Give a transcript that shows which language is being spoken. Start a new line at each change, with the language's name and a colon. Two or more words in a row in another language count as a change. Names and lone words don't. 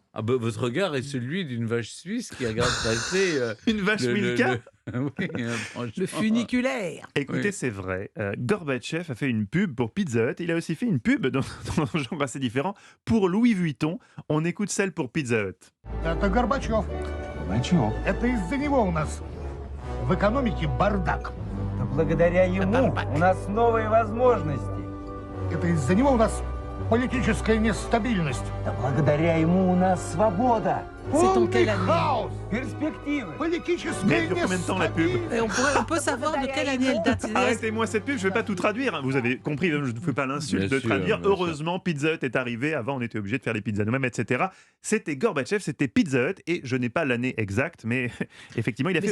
French: Ah bah, votre regard est celui d'une vache suisse qui regarde passer... Une vache Milka? Oui, franchement. Le funiculaire. Écoutez, Oui. c'est vrai. Gorbatchev a fait une pub pour Pizza Hut. Il a aussi fait une pub dans un genre assez différent pour Louis Vuitton. On écoute celle pour Pizza Hut.
Russian: Это Горбачев. Горбачев. Это из-за него у нас в экономике бардак. Да благодаря ему у нас новые возможности. Это из-за него у нас политическая нестабильность. Да благодаря ему у нас свобода.
French: C'est en
Russian: Полный
French: quelle année?
Russian: хаос. Перспективы.
French: Mais
Russian: Политическая
French: elle dure combien de temps, la pub?
Russian: нестабильность.
French: Et on peut savoir de quelle année elle date. Arrêtez-moi cette pub, je ne vais pas tout traduire. Vous avez compris, je ne fais pas l'insulte Bien de sûr, traduire. bien sûr. Heureusement, Pizza Hut est arrivé. Avant, on était obligé de faire les pizzas nous-mêmes, etc. C'était Gorbatchev, c'était Pizza Hut. Et je n'ai pas l'année exacte, mais effectivement, il a